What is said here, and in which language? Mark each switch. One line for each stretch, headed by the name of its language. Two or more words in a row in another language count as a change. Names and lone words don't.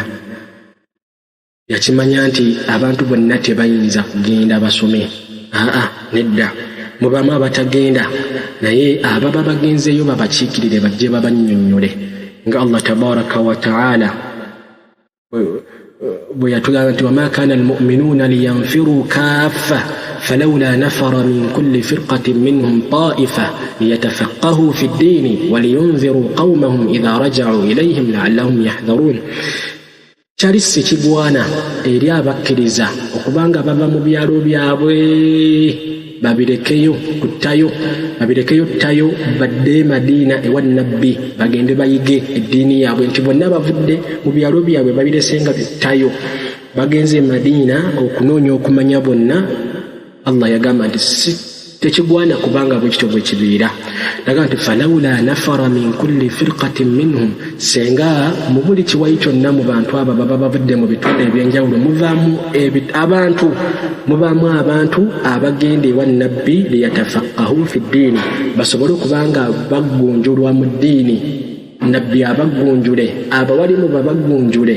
Ganda: Yakimanya nti abantu bonna tebayinza kugenda basome. Nedda, mubamu abatagenda, naye ababa bagenzeeyo babakiikirire bajje babannyonnyole nga Allah
Arabic: تبارك وتعالى
Ganda: bwe yatugamba nti
Arabic: وما كان المؤمنون لينفروا كافة فلولا نفر من كل فرقة منهم طائفة ليتفقهوا في الدين ولينذروا قومهم إذا رجعوا إليهم لعلهم يحذرون.
Ganda: Kyali si kigwana eri abakkiriza okubanga bava mu byalo byabwe babirekeyo ttayo badde Madiina ewa Nabbi bagende bayige eddiini yaabwe, nti bonna bavudde mu byalo byabwe babiresenga ttayo bagenze Madiina okunoonya okumanya bonna. Allah yagamba nti tekigwana kubanga bwe kityo bwe kibeera. Naga nti
Arabic: فلولا نفر من كل فرقة منهم,
Ganda: senga mu buli kiwayi kyonna mu bantu abo baba bavudde mu bitundu ebyenjawulo muvaamu abantu abagenda ewa Nabbi
Arabic: ليتفقهوا في الدين,
Ganda: basobole okubanga baggunjulwa mu ddiini. Nabbi abaggunjule, abawalimu babaggunjule.